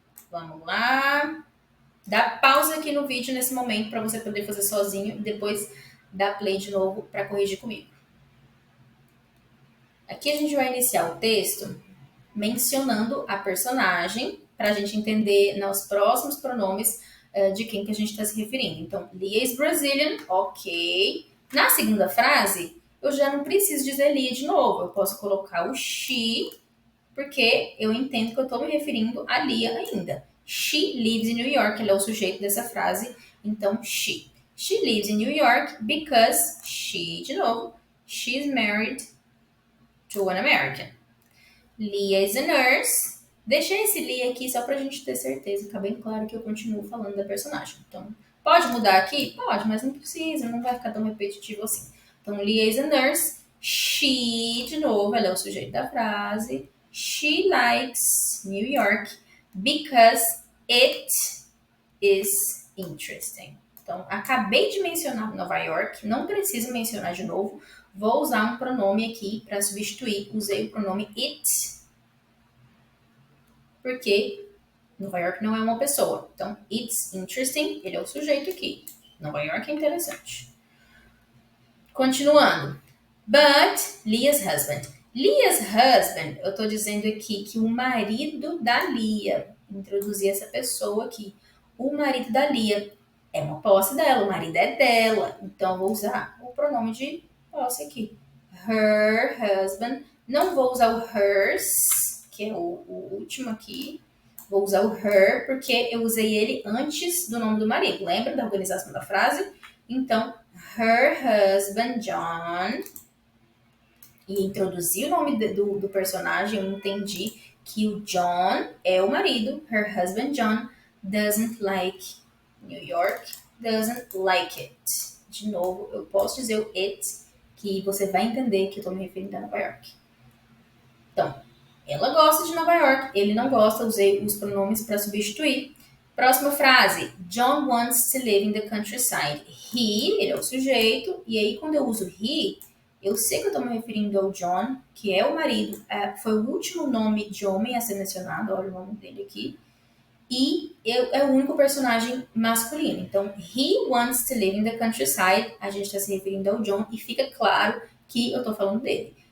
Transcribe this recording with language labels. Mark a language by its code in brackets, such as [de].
[pt] Vamos lá. Dá pausa aqui no vídeo nesse momento para você poder fazer sozinho e depois dá play de novo para corrigir comigo. Aqui a gente vai iniciar o texto mencionando a personagem para a gente entender nos próximos pronomes de quem que a gente está se referindo. [en] Então, Lia is Brazilian, ok. [pt] Na segunda frase, eu já não preciso dizer Lia de novo. Eu posso colocar o she, porque eu entendo que eu estou me referindo a Lia ainda. [en] She lives in New York, [pt] ele é o sujeito dessa frase, então she. [en] She lives in New York because she, [pt] de novo, [en] she's married to an American. Lia is a nurse. [pt] Deixei esse Lia aqui só pra gente ter certeza, ficar bem claro que eu continuo falando da personagem. Então, pode mudar aqui? Pode, mas não precisa, não vai ficar tão repetitivo assim. Então, [en] Lia is a nurse. [pt] She, de novo, ela é o sujeito da frase. [en] She likes New York because it is interesting. [pt] Então, acabei de mencionar Nova York, não preciso mencionar de novo. Vou usar um pronome aqui para substituir. Usei o pronome it, porque Nova York não é uma pessoa. Então, [en] it's interesting, [pt] ele é o sujeito aqui. Nova York é interessante. Continuando. [en] But Lia's husband. Lia's husband, [pt] eu estou dizendo aqui que o marido da Lia, introduzir essa pessoa aqui, o marido da Lia é uma posse dela, o marido é dela. Então, eu vou usar o pronome de posse aqui. [en] Her husband. [pt] Não vou usar o hers, que é o último aqui. Vou usar o her, porque eu usei ele antes do nome do marido. Lembra da organização da frase? Então, [en] her husband, John. [pt] E introduzir o nome do personagem, eu entendi que o John é o marido. [en] Her husband, John, doesn't like New York, doesn't like it. [pt] De novo, eu posso dizer o it, que você vai entender que eu estou me referindo a Nova York. Então, ela gosta de Nova York, ele não gosta, usei os pronomes para substituir. Próxima frase. [en] John wants to live in the countryside. [pt] He, ele é o sujeito, e aí quando eu uso he, eu sei que eu estou me referindo ao John, que é o marido, foi o último nome de homem a ser mencionado, olha o nome dele aqui, e é o único personagem masculino. Então, [en] he wants to live in the countryside, [pt] a gente está se referindo ao John, e fica claro que eu estou falando dele.